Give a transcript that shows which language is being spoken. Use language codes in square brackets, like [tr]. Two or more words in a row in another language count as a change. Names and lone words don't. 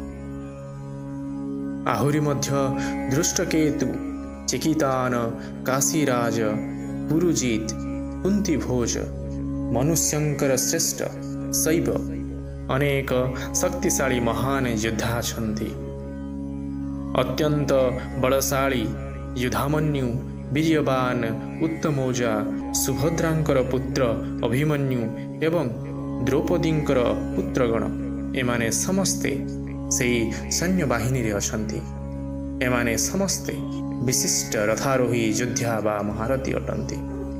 [or] ଆହୁରି ମଧ୍ୟ ଦୃଷ୍ଟକେତୁ, ଚିକିତାନ, କାଶୀରାଜ, ପୁରୁଜିତ୍, କୁନ୍ତିଭୋଜ, ମନୁଷ୍ୟଙ୍କର ଶ୍ରେଷ୍ଠ ଶୈବ ଅନେକ ଶକ୍ତିଶାଳୀ ମହାନ ଯୋଦ୍ଧା ଅଛନ୍ତି। ଅତ୍ୟନ୍ତ ବଳଶାଳୀ ଯୁଧାମନ୍ୟୁ, ବୀର୍ଯ୍ୟବାନ, ଉତ୍ତମୌଜା, ସୁଭଦ୍ରାଙ୍କର ପୁତ୍ର ଅଭିମନ୍ୟୁ ଏବଂ ଦ୍ରୌପଦୀଙ୍କର ପୁତ୍ରଗଣ ଏମାନେ ସମସ୍ତେ ସେହି ସୈନ୍ୟ ବାହିନୀ ରେ ଅଛନ୍ତି। ଏମାନେ ସମସ୍ତେ ବିଶିଷ୍ଟ ରଥାରୋହୀ ଯୋଦ୍ଧା ବା ମହାରଥୀ ଅଟନ୍ତି।